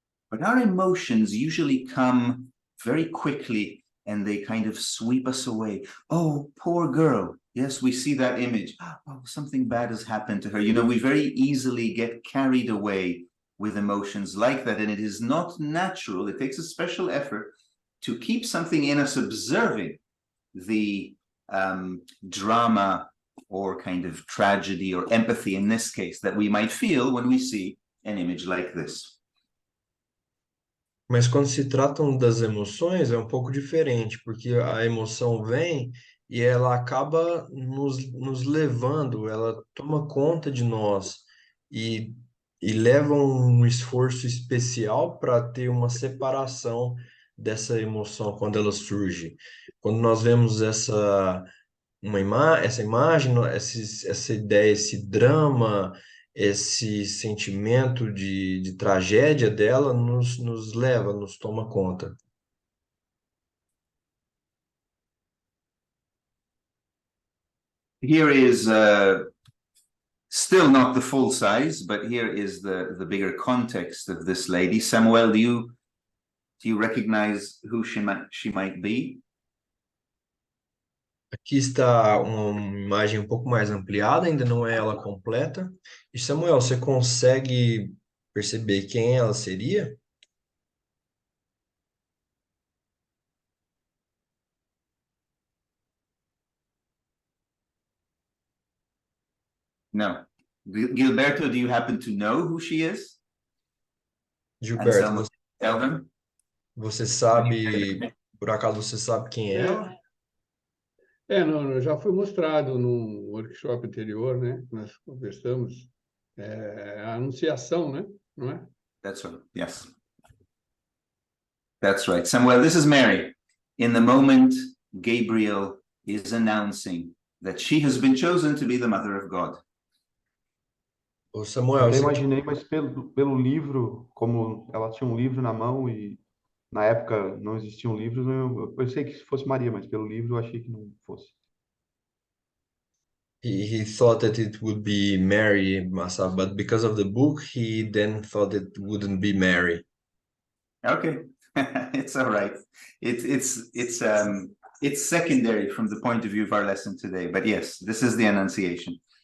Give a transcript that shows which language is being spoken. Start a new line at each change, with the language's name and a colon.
English: But our emotions usually come very quickly and they kind of sweep us away. Oh, poor girl. Yes, we see that image. Oh, something bad has happened to her. You know, we very easily get carried away with emotions like that. And it is not natural. It takes a special effort to keep something in us observing the drama or kind of tragedy or empathy in this case that we might feel when we see an image like this.
Portuguese: Mas quando se tratam das emoções, é um pouco diferente, porque a emoção vem e ela acaba nos levando, ela toma conta de nós e, e leva um esforço especial para ter uma separação dessa emoção quando ela surge. Quando nós vemos essa imagem, essa ideia, esse drama, esse sentimento de tragédia dela nos leva, nos toma conta.
English: Here is still not the full size, but here is the bigger context of this lady. Samuel, do you recognize who she might be?
Portuguese: Aqui está uma imagem um pouco mais ampliada, ainda não é ela completa. E Samuel, você consegue perceber quem ela seria?
English: No. Gilberto, do you happen to know who she is? Gilberto, Anselmo, tell them.
Portuguese: você sabe, por acaso você sabe quem é ela? Já foi mostrado num workshop anterior, né? Nós conversamos, a anunciação, né? Não é?
English: That's right. Yes. That's right. Samuel, this is Mary. In the moment, Gabriel is announcing that she has been chosen to be the mother of God. Ô
Portuguese: Eu Samuel, até imaginei, mas pelo livro, como ela tinha um livro na mão e na época não existiam livros, eu pensei que fosse Maria, mas pelo livro eu achei que não fosse.
English: he thought that it would be Mary, Massa, but because of the book, he then thought it wouldn't be Mary. Okay, it's all right. It's secondary from the point of view of our lesson today. But yes, this is the Annunciation.